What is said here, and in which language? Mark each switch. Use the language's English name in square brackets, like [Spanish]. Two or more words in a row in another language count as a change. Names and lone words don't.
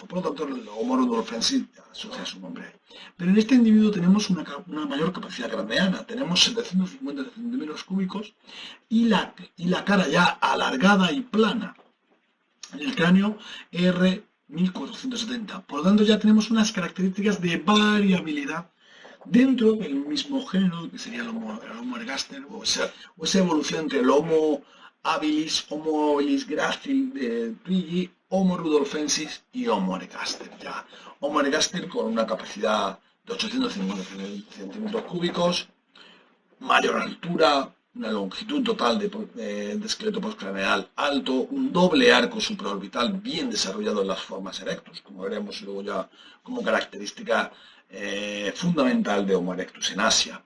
[Spanish] Por lo tanto, el Homo rudolfensis asocia su nombre. Pero en este individuo tenemos una mayor capacidad craneana, tenemos 750 centímetros cúbicos y la cara ya alargada y plana. En el cráneo R 1470. Por lo tanto, ya tenemos unas características de variabilidad dentro del mismo género, que sería el Homo ergaster, o esa evolución entre el Homo habilis grácil de Twiggy, Homo rudolfensis y Homo ergaster. Ya. Homo ergaster con una capacidad de 850 centímetros cúbicos, mayor altura, una longitud total de esqueleto postcraneal alto, un doble arco supraorbital bien desarrollado en las formas erectus, como veremos luego ya como característica fundamental de Homo erectus en Asia.